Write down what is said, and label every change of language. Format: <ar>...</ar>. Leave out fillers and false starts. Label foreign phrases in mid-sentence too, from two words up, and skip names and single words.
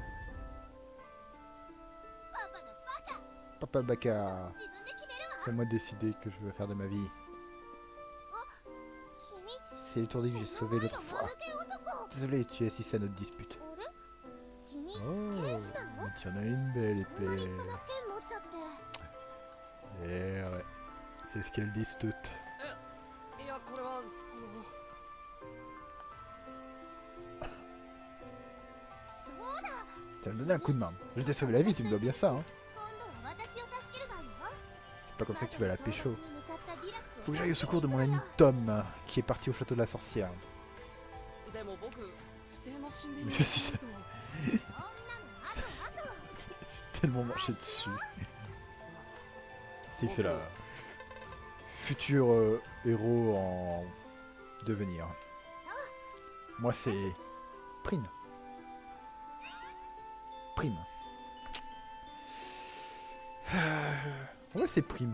<fr>Papa Baka. C'est à moi de décider que je veux faire de ma vie. C'est l'étourdi que j'ai sauvé l'autre fois. Désolé, tu assistes à notre dispute. Oh. Tu en as une belle</fr> <ja>そんな</ja> <fr>épée.</fr> <ja>立派な剣持っちゃって</ja> <fr>Eh ouais. C'est ce qu'elles disent toutes.</fr> <ja>いやこれはそうだ</ja> <fr>Tu vas me donner un coup de main. Je t'ai sauvé la vie, tu me dois bien ça, hein.</fr> <ja>今度は私を助ける番よ</ja> <fr>C'est pas comme ça que tu vas la pécho.</fr> <ja>に向かったディラックを</ja> <fr>Faut que j'aille au secours de mon ami Tom, qui est parti au château de la sorcière.</fr> <ja>でも僕指定の神殿</ja> <fr>Mais</fr> <ja>に</ja> <fr>je suis</fr> <ja>そんなのあとあと</ja> <fr>tellement marché dessus. C'est que c'est la futur héros en devenir. Moi c'est Prime. Prime. Ouais c'est Prime.</fr>